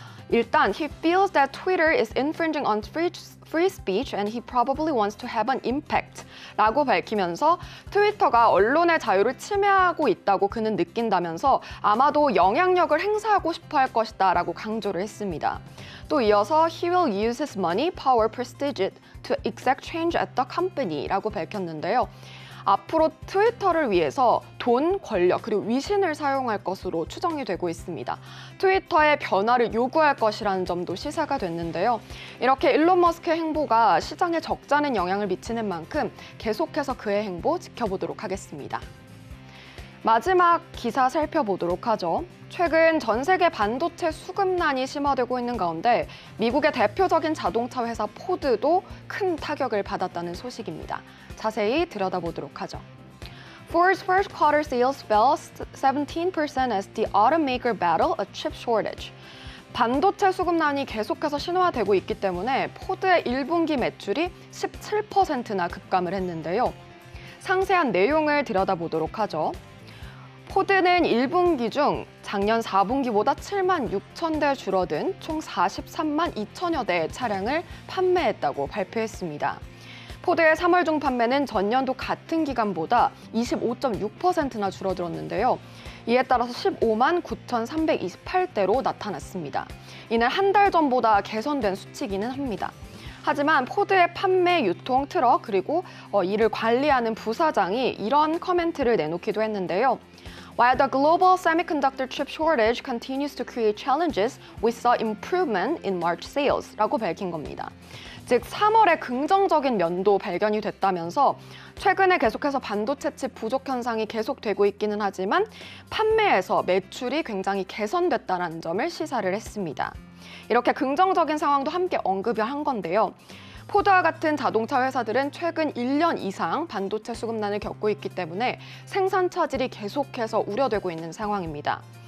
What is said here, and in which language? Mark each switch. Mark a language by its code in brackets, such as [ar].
[ko] 일단, [en] he feels that Twitter is infringing on free speech and he probably wants to have an impact [ko] 라고 밝히면서 트위터가 언론의 자유를 침해하고 있다고 그는 느낀다면서 아마도 영향력을 행사하고 싶어 할 것이다 라고 강조를 했습니다. 또 이어서 [en] he will use his money, power, prestige to exact change at the company [ko] 라고 밝혔는데요. 앞으로 트위터를 위해서 돈, 권력, 그리고 위신을 사용할 것으로 추정이 되고 있습니다. 트위터의 변화를 요구할 것이라는 점도 시사가 됐는데요. 이렇게 일론 머스크의 행보가 시장에 적잖은 영향을 미치는 만큼 계속해서 그의 행보 지켜보도록 하겠습니다. 마지막 기사 살펴보도록 하죠. 최근 전 세계 반도체 수급난이 심화되고 있는 가운데 미국의 대표적인 자동차 회사 포드도 큰 타격을 받았다는 소식입니다. 자세히 들여다보도록 하죠. [en] Ford's first quarter sales fell 17% as the automaker battled a chip shortage. [ko] 반도체 수급난이 계속해서 심화되고 있기 때문에 포드의 1분기 매출이 17%나 급감을 했는데요. 상세한 내용을 들여다보도록 하죠. 포드는 1분기 중 작년 4분기보다 7만 6천 대 줄어든 총 43만 2천여 대의 차량을 판매했다고 발표했습니다. 포드의 3월 중 판매는 전년도 같은 기간보다 25.6%나 줄어들었는데요. 이에 따라서 15만 9,328대로 나타났습니다. 이는 한 달 전보다 개선된 수치기는 합니다. 하지만 포드의 판매, 유통, 트럭, 그리고 이를 관리하는 부사장이 이런 커멘트를 내놓기도 했는데요. [en] While the global semiconductor chip shortage continues to create challenges, we saw improvement in March sales [ko] 라고 밝힌 겁니다. 즉 3월에 긍정적인 면도 발견이 됐다면서 최근에 계속해서 반도체 칩 부족 현상이 계속되고 있기는 하지만 판매에서 매출이 굉장히 개선됐다는 점을 시사를 했습니다. 이렇게 긍정적인 상황도 함께 언급을 한 건데요. 포드와 같은 자동차 회사들은 최근 1년 이상 반도체 수급난을 겪고 있기 때문에 생산 차질이 계속해서 우려되고 있는 상황입니다.